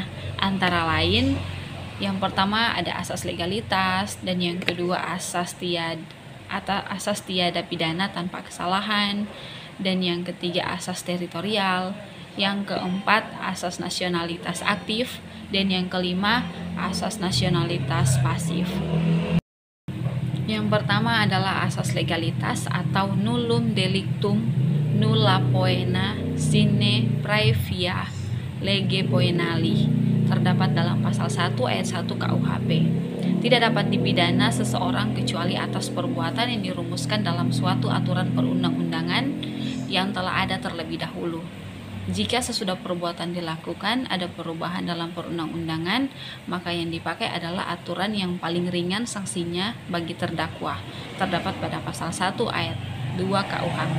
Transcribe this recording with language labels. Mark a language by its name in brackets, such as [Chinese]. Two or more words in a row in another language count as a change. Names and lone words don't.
[Indonesian] Antara lain, yang pertama ada asas legalitas, dan yang kedua asas tiada pidana tanpa kesalahan, dan yang ketiga asas teritorial, yang keempat asas nasionalitas aktif, dan yang kelima asas nasionalitas pasif. Yang pertama adalah asas legalitas atau [Latin] nullum delictum nulla poena sine praevia lege poenali, [Indonesian] terdapat dalam pasal 1 ayat 1 KUHP. Tidak dapat dipidana seseorang kecuali atas perbuatan yang dirumuskan dalam suatu aturan perundang-undangan yang telah ada terlebih dahulu. Jika sesudah perbuatan dilakukan ada perubahan dalam perundang-undangan, maka yang dipakai adalah aturan yang paling ringan sanksinya bagi terdakwa, terdapat pada pasal 1 ayat 2 KUHP.